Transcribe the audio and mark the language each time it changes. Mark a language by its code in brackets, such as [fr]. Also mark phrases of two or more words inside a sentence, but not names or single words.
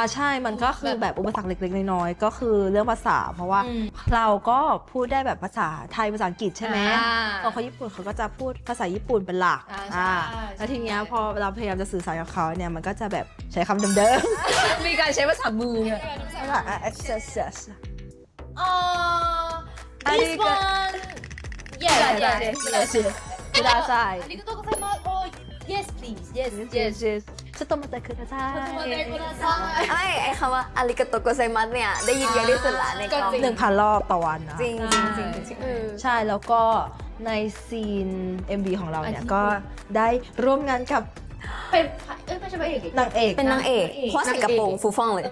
[th] ใช่มันก็คือแบบอุปสรรคเล็กๆน้อยๆก็คือเรื่องภาษา เพราะว่าเราก็พูดได้แบบภาษาไทยภาษาอังกฤษใช่ไหมพอเขาญี่ปุ่นเขาก็จะพูดภาษาญี่ปุ่นเป็นหลักแล้วทีเนี้ยพอเราพยายามจะสื่อสารกับเขาเนี่ยมันก็จะแบบใช้คำเดิม มีการใช้ภาษามือเนี่ย [en] this one yes yes [ja] くださいありがとうございます [en] oh yes please yes yes [ja] ちょっと待ってください [th] ไอ้คำว่า [ja] ありがとうございます [th] เนี่ยได้ยินเยอะที่สุดละในกอง 1,000 รอบต่อวันนะ จริงจริงจริงจริง ใช่แล้วก็ในซีน MV ของเราเนี่ยก็ได้ร่วมงานกับ เป็นไม่ใช่พระเอก นางเอก เป็นนางเอกเพราะใส่กระโปรงฟูฟ่องเลย